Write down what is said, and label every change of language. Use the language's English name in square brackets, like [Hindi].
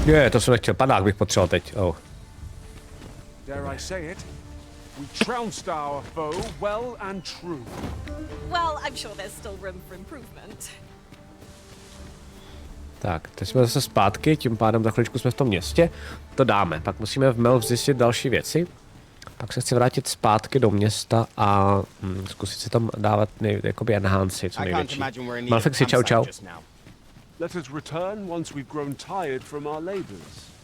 [Czech] To jsem nechtěl, padák bych potřeboval teď. [English] Dare I say it? We trounced our foe well and true. Well, I'm sure there's still room for improvement. [Czech] Tak, teď jsme zase zpátky, tím pádem za chviličku jsme v tom městě. To dáme, pak musíme v Melv zjistit další věci. Pak se chci vrátit zpátky do města a zkusit si tam dávat jakoby enhanci, co největší. Malfexi, čau čau. [English] Let us return once we've grown tired from our labors.